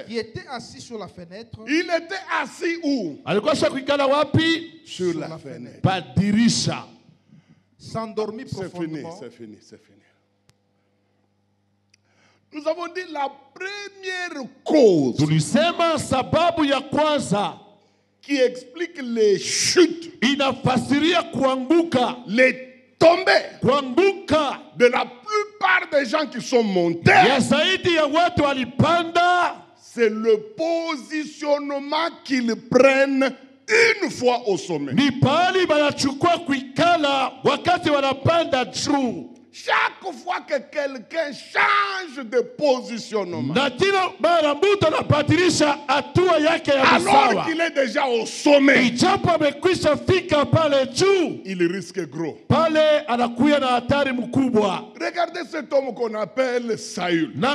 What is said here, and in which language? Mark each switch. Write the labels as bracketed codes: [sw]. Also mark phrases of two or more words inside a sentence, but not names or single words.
[fr] Qui était assis sur la fenêtre. Il était assis où? Sur la fenêtre. [sw] Pa dirisha. [fr] S'endormit profondément. C'est fini. Nous avons dit la première cause [sw] tulisema sababu ya kwanza [fr] qui explique les chutes, [sw] inafasiria kuanguka, [fr] les tombées [sw] kuanguka [fr] de la plupart des gens qui sont montés. [sw] Ya zaidi ya watu walipanda, [fr] c'est le positionnement qu'ils prennent une fois au sommet. [sw] Ni pali banachukua kuikala wakati wanapanda juu. [fr] Chaque fois que quelqu'un change de positionnement, alors qu'il est déjà au sommet, il risque gros. Regardez cet homme qu'on appelle Saül.